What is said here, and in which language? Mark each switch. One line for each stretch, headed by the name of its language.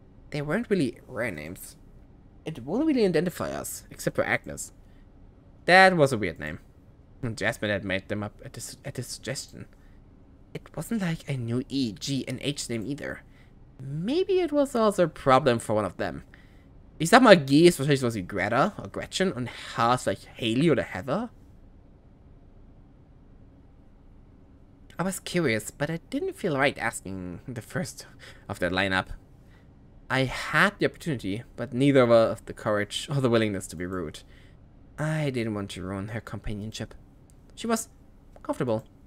English: They weren't really rare names. It wouldn't really identify us, except for Agnes. That was a weird name. Jasmine had made them up at his suggestion. It wasn't like I knew E, G, and H name either. Maybe it was also a problem for one of them.
German: Ich sag mal, G ist wahrscheinlich sowas wie Greta oder Gretchen und H ist like Haley oder Heather.
English: I was curious, but I didn't feel right asking the first of that lineup. I had the opportunity, but neither of the courage or the willingness to be rude. I didn't want to ruin her companionship. She was comfortable.